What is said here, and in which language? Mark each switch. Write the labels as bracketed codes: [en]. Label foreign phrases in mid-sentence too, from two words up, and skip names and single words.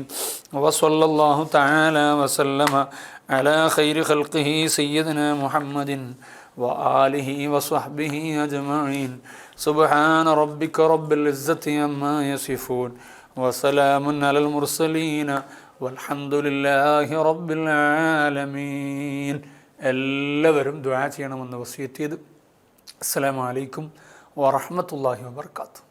[ar] وصلى الله تعالى وسلم على خير خلقه سيدنا محمد وآله وصحبه أجمعين. سبحان ربك رب العزة عما يصفون وسلام على المرسلين والحمد لله رب العالمين. [ml] എല്ലാവരും ദുആ ചെയ്യണമെന്ന് വസിയത്ത് ചെയ്തു. [ar] السلام عليكم ورحمة الله وبركاته.